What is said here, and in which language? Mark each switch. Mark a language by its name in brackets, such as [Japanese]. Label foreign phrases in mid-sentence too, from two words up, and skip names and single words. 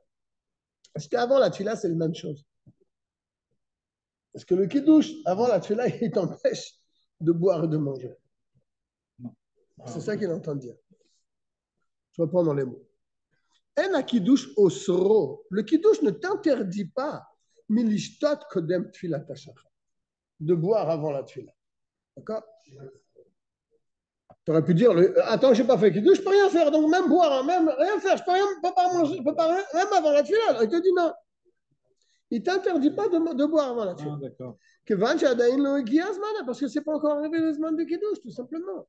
[French] Parce qu'avant la tfila, c'est la même chose. Parce que le kidouche, avant la tfila, il t'empêche de boire et de manger. C'est ça qu'il entend dire. Je reprends dans les mots. [Hebrew] אין קידוש אוסרו. [French] Le kidouche ne t'interdit pas [Hebrew] מלשתות קודם תפילת השחר, [French] de boire avant la tfila. D'accord? Tu aurais pu dire, attends, je n'ai pas fait kidouche, je ne peux rien faire, donc même boire, même rien faire, je ne peux pas manger, je peux pas rien, même avant la tfila. Alors, il te dit non. Il ne t'interdit pas de boire avant la tfila. Ah, d'accord. Parce que ce n'est pas encore arrivé le zman de kidouche, tout simplement.